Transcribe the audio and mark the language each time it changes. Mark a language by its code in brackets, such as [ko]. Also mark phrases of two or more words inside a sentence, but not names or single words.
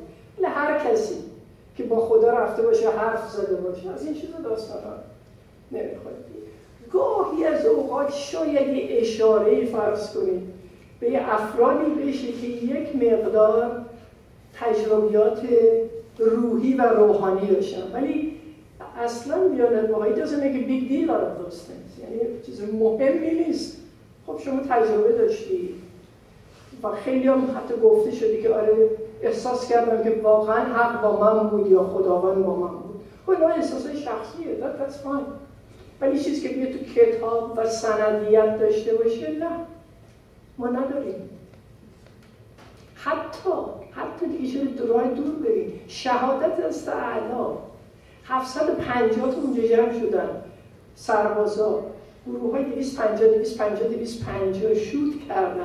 [fa] هر کسی که با خدا رفته باشه حرف زده باشه از این چیزا داستان ها نمیخواد. گاهی از اوقات شاید یه اشاره‌ای فرض کنید به یه افرادی بشه که یک مقدار تجربیات روحی و روحانی داشتن، ولی اصلا دیانت بهایی [en] doesn't make a big deal out of those things، [fa] یعنی چیز مهمی نیست. خب شما تجربه داشتی و خیلی هم حتی گفته شده که آره احساس کردم که واقعا حق با من بود یا خداوند با من بود. خب اینا احساسای شخصیه، [en] that's fine. [fa] ولی چیزی که بیاد تو کتاب و سندیت داشته باشه نه، ما نداریم. حتی دیگه شده راه دور بریم. شهادت از اعلی 750 تا اونجا جمع شدن سربازا، گروه های 250 شوت کردن.